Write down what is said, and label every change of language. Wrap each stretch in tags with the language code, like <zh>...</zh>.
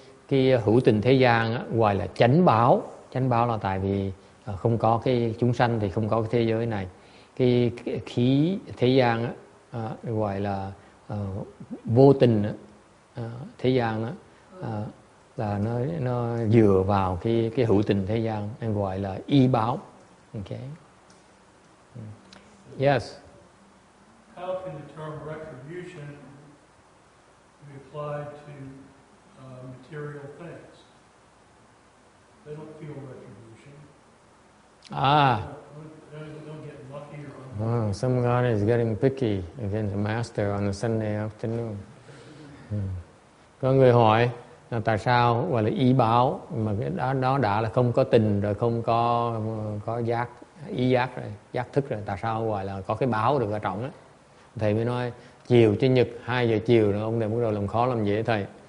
<vi>Cái hữu tình thế gian gọi là chánh báo. Chánh báo là tại vì không có cái chúng sanh thì không có cái thế giới này. Cái khí thế gian gọi là vô tình thế gian là nó dựa vào cái hữu tình thế gian, nên gọi là y báo.</vi> <en>Okay. Yes. How can the term retribution be applied to material things. They don't feel retribution. They don't get lucky or some God is getting picky against the master on a Sunday afternoon.</en> <vi>Có người hỏi là tại sao gọi là ý báo mà cái đó đã là không có tình rồi, không có giác, ý giác rồi, giác thức rồi, tại sao gọi là có cái báo được ở trọng á? Thầy mới nói chiều Chủ nhật 2 giờ chiều rồi ông này bắt đầu làm khó làm dễ thầy.</vi>